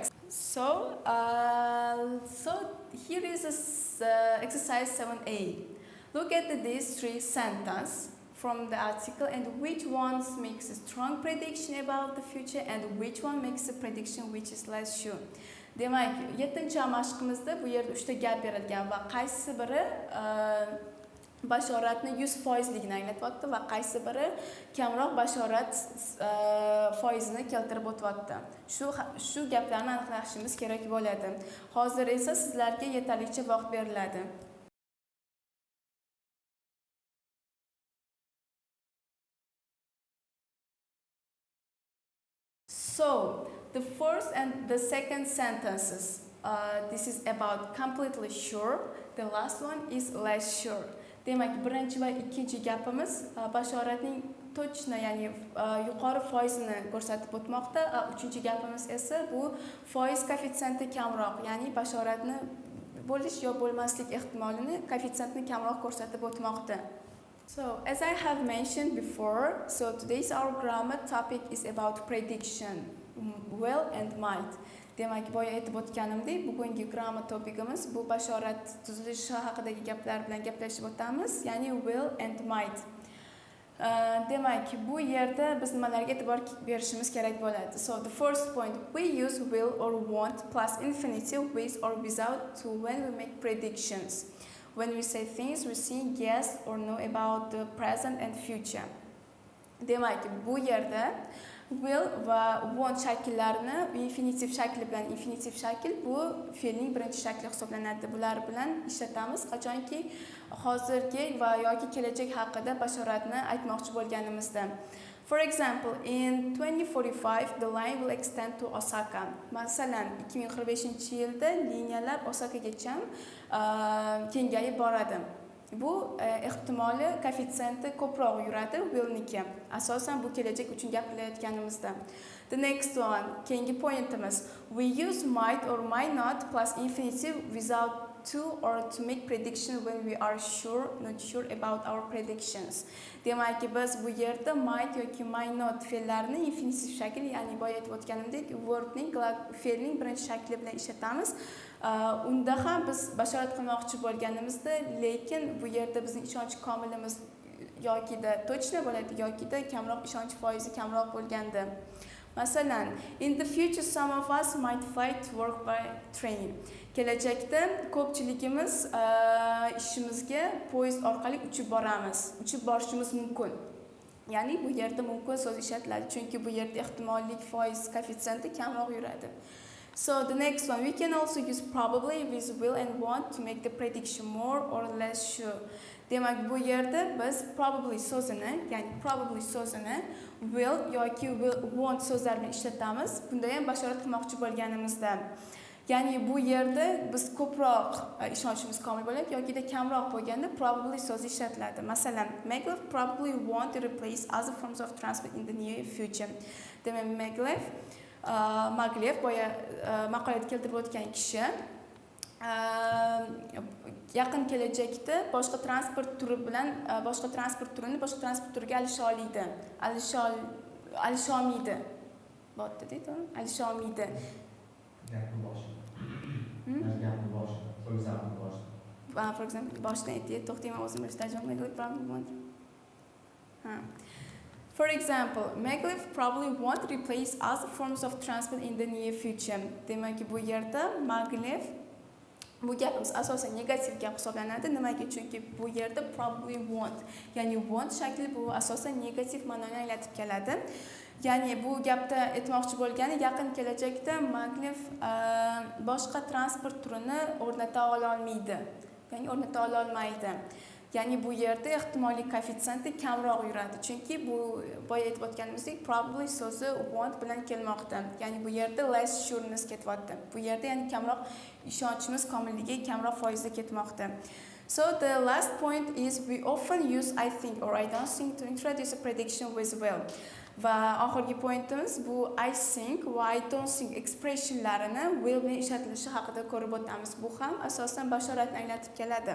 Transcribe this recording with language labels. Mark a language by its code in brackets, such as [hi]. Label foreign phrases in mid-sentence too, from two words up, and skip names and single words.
[en] So here is exercise 7a. Look at these 3 sentences from the article and which ones makes a strong prediction about the future and which one makes a prediction which is less sure. [uz] Demak, 7-chi mashqimizda bu yerda 3 ta gap berilgan va qaysi biri bashoratni 100% ligini anglatyapti va qaysi biri kamroq bashorat foizini keltirib o'tyapti. Shu gaplarni aniqlashimiz kerak bo'ladi. Hozir esa sizlarga yetarlicha vaqt beriladi. [en] So, the first and the second sentences, this is about completely sure. The last one is less sure. [uz] Demak, birinchi va ikkinchi gapimiz bashoratning точно, ya'ni yuqori foizini ko'rsatib o'tmoqda. Uchinchi gapimiz esa bu foiz koeffitsiyenti kamroq, ya'ni bashoratni bo'lish yo bo'lmaslik ehtimolini koeffitsiyentni kamroq ko'rsatib o'tmoqda. [en] So, as I have mentioned before, so today's our grammar topic is about prediction, will and might. [uz] Demak, boya aytib o'tganimdek, bugungi grammar topigimiz bu bashorat tuzilishi haqidagi gaplar bilan gaplashib o'tamiz, ya'ni [en] will and might. [uz] Demak, bu yerda biz nimalarga e'tibor berishimiz kerak bo'ladi. [en] So, the first point, we use will or want plus infinitive with or without to when we make predictions. When we say things, we say yes or no about the present and future. [uz] Demak, bu yerda will va want shakllarini infinitiv shakli bilan infinitiv shakl bu fe'lning birinchi shakli hisoblanadi. Bular bilan ishlatamiz qachonki hozirgi va yoki kelajak haqida bashoratni aytmoqchi bo'lganimizda. [en] For example, in 2045 the line will extend to Osaka. [uz] Masalan, 2045-yilda liniyalar Osakagacha kengayib boradi. Bu ehtimoli koeffitsiyenti ko'proq yuradi willniki. Asosan bu kelajak uchun gapirayotganimizda. [en] The next one, [uz] keyingi pointimiz, [en] we use might or might not plus infinitive without to or to make prediction when we are sure, not sure about our predictions. [uz] Demak, biz bu yerda might yoki [en] might not [uz] fe'llarini infinitiv shakl, ya'ni boya aytib o'tganimdek, wordning fe'lning birinchi shakli bilan ishlatamiz. Unda ham biz bashorat qilmoqchi bo'lganimizda, lekin bu yerda bizning ishonch komilimiz yokida точно bo'ladi, yokida kamroq ishonch foizi kamroq bo'lganda. Masalan, [en] in the future some of us might fly to work by train. [uz] Kelajakda ko'pchiligimiz ishimizga poyezd orqali uchib boramiz. Uchib borishimiz mumkin. Ya'ni bu yerda mumkin so'z ishlatiladi, chunki bu yerda ehtimollik foiz koeffitsiyenti kamroq yuradi. [en] So the next one, we can also use probably with will and want to make the prediction more or less sure. [uz] Demak, bu yerda biz probably so'zini, ya'ni probably so'zini will yoki [en] will want [uz] so'zlar bilan ishlatamiz. Bunda ham bashorat qilmoqchi bo'lganimizda. Ya'ni bu yerda biz ko'proq ishonchimiz komil bo'ladi yokida kamroq bo'lganda probably so'zi ishlatiladi. [en] Masalan, Maglev probably want to replace other forms of transport in the near future. [uz] Demak, Maglev boya maqolada keltirib o'tgan kishi yaqin kelajakda boshqa transport turi bilan boshqa transport turini boshqa transport turiga alisholmaydi. Bo'pti deydi, alisholmaydi. Gapni boshi. Gapni boshi. [en] For example, [uz] boshdan aytdi, to'xtayman o'zim bilishda Maglev [en] probably want. For example, Maglev probably want to replace other forms of transport in the near future. [uz] Demak, bu yerda Maglev bu gapimiz asosan negativ gap hisoblanadi. Nimaga? Chunki bu yerda [en] probably want, [uz] ya'ni want shakli bu asosan negativ ma'noni anglatib keladi. Ya'ni bu gapda aytmoqchi bo'lgani yaqin kelajakda Maglev boshqa transport turini o'rnata olmaydi. Ya'ni o'rnata olmaydi. Ya'ni bu yerda ehtimoliy koeffitsiyenti kamroq yuradi. Chunki bu boya aytib o'tganimizdek probably so'zi want bilan kelmoqda. Ya'ni bu yerda [en] less sureness [uz] ketyapti. Bu yerda ya'ni kamroq ishonchimiz komilligi kamroq foizda ketmoqda. [en] So the last point is we often use I think or I don't think to introduce a prediction with will. [uz] Va oxirgi pointimiz bu [en] I think [uz] va [en] I don't think [uz] expressionlarini will bilan ishlatilishi haqida ko'rib o'tamiz. Bu ham asosan bashoratni anglatib keladi.